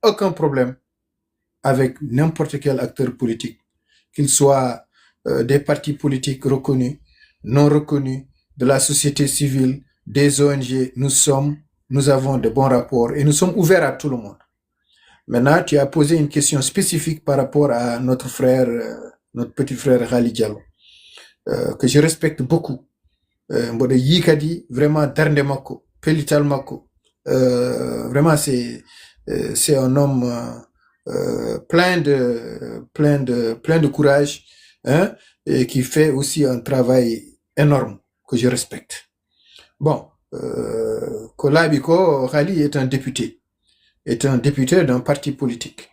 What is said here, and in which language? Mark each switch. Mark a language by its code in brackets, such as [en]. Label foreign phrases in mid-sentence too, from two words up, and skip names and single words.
[fr] Nous n'avons aucun problème avec n'importe quel acteur politique, qu'il soit des partis politiques reconnus, non reconnus, de la société civile, des ONG. Nous avons de bons rapports et nous sommes ouverts à tout le monde. Maintenant, tu as posé une question spécifique par rapport à notre frère, notre petit frère Khali Diallo, que je respecte beaucoup. [ff] Mboɗo yikadi vraiment darnde makko, pellital makko. [fr] Vraiment c'est un homme plein de courage, hein, et qui fait aussi un travail énorme que je respecte. Bon, Kolabiko Khali est un député d'un parti politique.